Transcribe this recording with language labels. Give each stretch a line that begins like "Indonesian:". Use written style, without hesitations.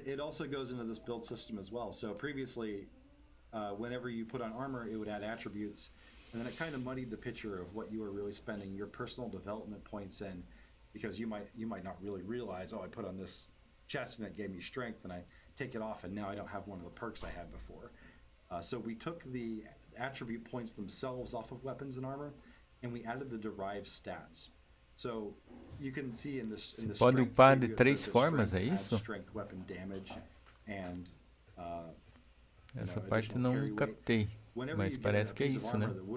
English: It also goes into this build system as well. So previously, whenever you put on armor, it would add attributes, and then it kind of muddied the picture of what you were really spending your personal development points in, because you might not really realize, I put on this chest and it gave me strength, and I take it off and now I don't have one of the perks I had before. So we took the attribute points themselves off of weapons and armor, and we added the derived stats. So you can see in this
Portuguese: pode upar de 3 formas, é isso?
English: Strength, weapon damage, and
Portuguese: essa parte não captei, mas parece que é isso, né?